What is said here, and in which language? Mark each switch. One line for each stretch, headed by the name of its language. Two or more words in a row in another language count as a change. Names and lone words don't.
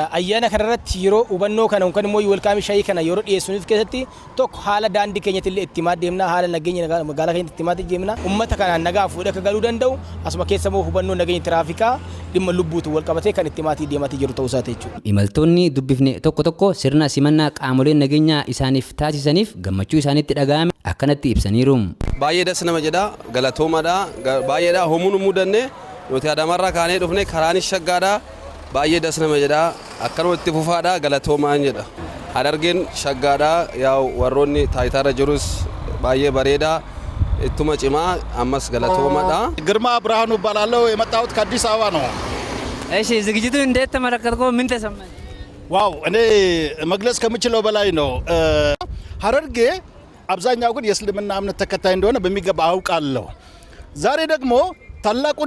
Oromo: Ayyaana kanarratti yeroo hubannoo kana yookaan immoo welkaamii shaayii kana yeroo dhiyeessuuf keessatti tokko haala daandii keenyatti illee itti deemna haala nageenya magaalaa keenyatti itti deemna uummata kanaan nagaa fuudhee akka galuu danda'u asuma keessa immoo hubannoo nageenya tiraafikaa dhimma lubbuutu wal qabatee kan itti deematii jiru ta'uu isaati jechuudha. Imaltoonni dubbifne tokko sirna simannaa qaamoleen nageenyaa isaaniif taasisaniif gammachuu isaanitti dhaga'ame akkanatti ibsaniiru. baay'ee dasna majada galatoomadha baay'eedha homuun mudanne ኑቲ አዳማራ ካኔ ዱፍኔ ከራኒ ሸጋዳ baay'ee dasna majada akkanuma itti fufaadha galatoomaan jedha Harargeen ሸጋዳ ያው ወሮኒ ታይታራ ጅሩስ baay'ee bareeda ittuma cimaa ammas galatoomadha.
Amharic: ግርማ ብርሃኑ እባላለሁ የመጣሁት ከአዲስ አበባ ነው። እሺ ዝግጅቱ እንዴት ተመለከትከው? ምን ተሰማኝ? ዋው እኔ መግለጽ ከምችለው በላይ ነው። ሐረርጌ አብዛኛው ግን የእስልምና እምነት ተከታይ እንደሆነ በሚገባ አውቃለሁ። ዛሬ ደግሞ ታላቁን